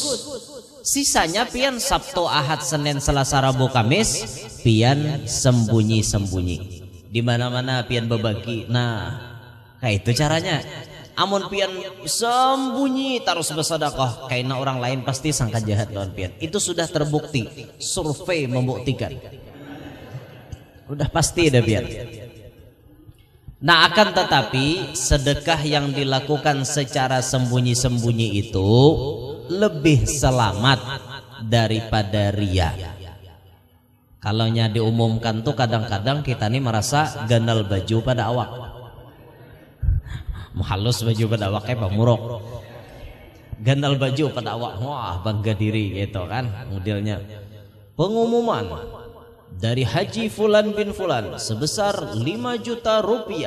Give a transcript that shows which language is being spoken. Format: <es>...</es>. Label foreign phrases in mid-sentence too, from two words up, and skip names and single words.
<bjn>Sisanya pian Sabtu, Ahad, Senin, Selasa, Rabu, Kamis pian sembunyi-sembunyi. Di mana-mana pian berbagi. Nah, kayak itu caranya. Amun pian sembunyi terus bersedekah, kayaknya orang lain pasti sangka jahat lawan pian. Itu sudah terbukti. Survei membuktikan. Udah pasti ada pian.</bjn> <id>Nah akan tetapi sedekah yang dilakukan secara sembunyi-sembunyi itu lebih selamat daripada ria.</id> <bjn>Kalaunya diumumkan tuh kadang-kadang kita nih merasa ganal baju pada awak, halus baju pada awak kayak pamurok, ganal baju pada awak, wah bangga diri gitu kan modelnya.</bjn> <id>Pengumuman dari Haji Fulan bin Fulan sebesar 5 juta rupiah.</id>